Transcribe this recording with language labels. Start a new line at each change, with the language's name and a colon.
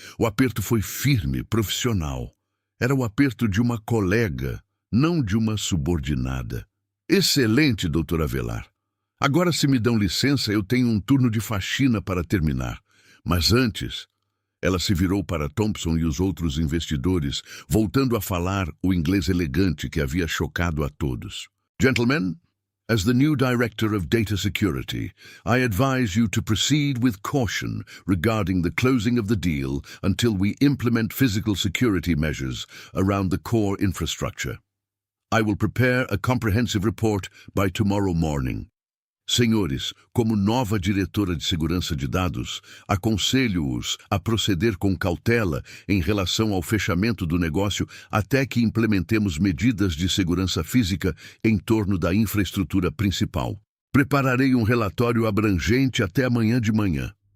Portuguese: O aperto foi firme, profissional. Era o aperto de uma colega, não de uma subordinada. Excelente, doutor Avelar. Agora, se me dão licença, eu tenho um turno de faxina para terminar. Mas antes... Ela se virou para Thompson e os outros investidores, voltando a falar o inglês elegante que havia chocado a todos.
English: Gentlemen, as the new Director of Data Security, I advise you to proceed with caution regarding the closing of the deal until we implement physical security measures around the core infrastructure. I will prepare a comprehensive report by tomorrow morning.
Portuguese: Senhores, como nova diretora de segurança de dados, aconselho-os a proceder com cautela em relação ao fechamento do negócio até que implementemos medidas de segurança física em torno da infraestrutura principal. Prepararei um relatório abrangente até amanhã de manhã.